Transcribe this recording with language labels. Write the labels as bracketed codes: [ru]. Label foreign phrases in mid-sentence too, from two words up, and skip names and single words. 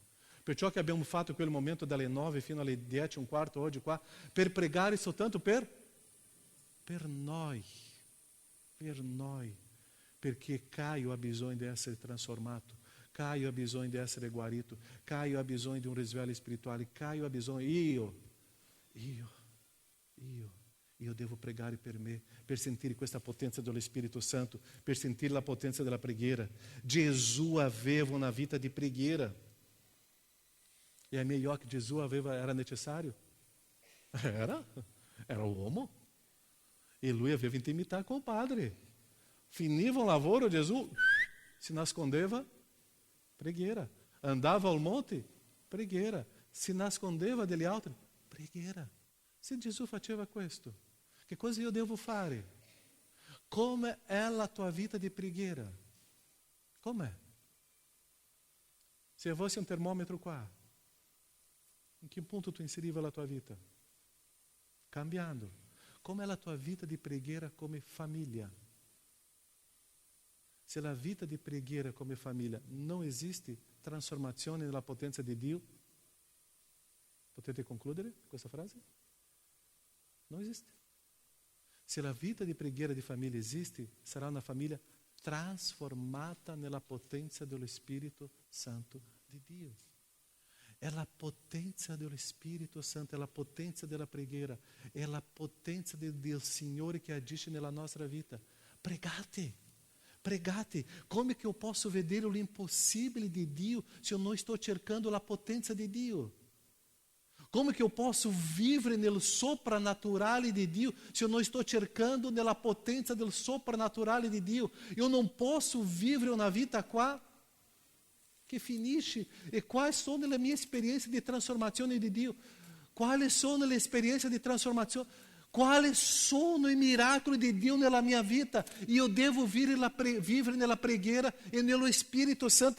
[it] Perciò che abbiamo fatto quel momento dalle 9 fino alle 10:15 oggi qua, per pregare soltanto per noi, perché Caio ha bisogno di essere trasformato, Caio ha bisogno di essere guarito, Caio ha bisogno di un risveglio spirituale, Caio ha bisogno, io devo pregare per me, per sentire questa potenza dello Spirito Santo, per sentire la potenza della preghiera. Gesù aveva una vita di preghiera. [pt] E é melhor que Jesus era necessário? [it] Era uomo. E lui aveva intimità [pt] com o Padre. [it] Finiva um lavoro, Jesus se nascondeva, preghiera. Andava [pt] ao monte, [it] preghiera. Se nascondeva degli altri, preghiera. Se Gesù faceva questo, che cosa io devo fare? Come è la tua vita di preghiera? Com'è? Se fosse [pt] um termômetro [it] qua, [pt] em que ponto [it] tu inseriva la tua vita? Cambiando. [pt] Como é a tua vida de [it] preghiera come [pt] família? Se a vida de [it] preghiera come [pt] família não existe [it] transformazione nella potenza di Dio, potete concludere questa frase? [pt] Não existe. Se a vida de [it] preghiera di [pt] família existe, [it] sarà una famiglia trasformata nella potenza dello Spirito Santo di Dio. È la potenza dello Spirito Santo, è la potenza della preghiera, è la potenza del Signore che agisce nella nostra vita. Pregate, pregate. Come che [pt] eu posso [it] vedere l'impossibile di Dio [pt] se eu não estou cercando [it] la potenza di Dio? Como que eu posso vivere nel soprannaturale di Dio [pt] se eu não estou cercando [it] nella potenza del soprannaturale di Dio? [pt] Eu não posso [it] vivere una vita qua che finisce. E quais sono le mie esperienze di trasformazione di Dio? Quali sono le esperienze di trasformazione? Quali sono i miracoli di Dio nella mia vita? Io devo vivere nella preghiera e nello Spirito Santo.